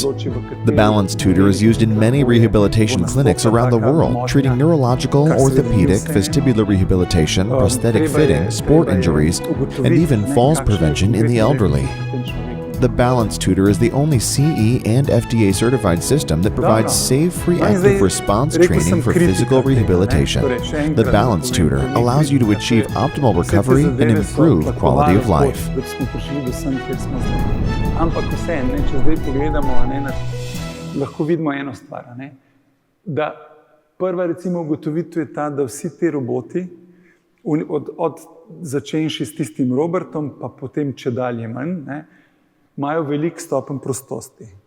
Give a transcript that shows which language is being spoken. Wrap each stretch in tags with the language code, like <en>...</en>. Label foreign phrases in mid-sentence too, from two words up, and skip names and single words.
<en>The Balance Tutor is used in many rehabilitation clinics around the world, treating neurological, orthopedic, vestibular rehabilitation, prosthetic fitting, sport injuries, and even falls prevention in the elderly. The Balance Tutor is the only CE and FDA certified system that provides safe reactive response training for physical rehabilitation. The Balance Tutor allows you to achieve optimal recovery and improve quality of life.</en> <sl>Ampak vse, če zdaj pogledamo, lahko vidimo eno stvar. Da prva recimo ugotovitev je ta, da vsi ti roboti, od začenši s tistim Robertom, pa potem če dalje manj, imajo velik stopenj prostosti.</sl>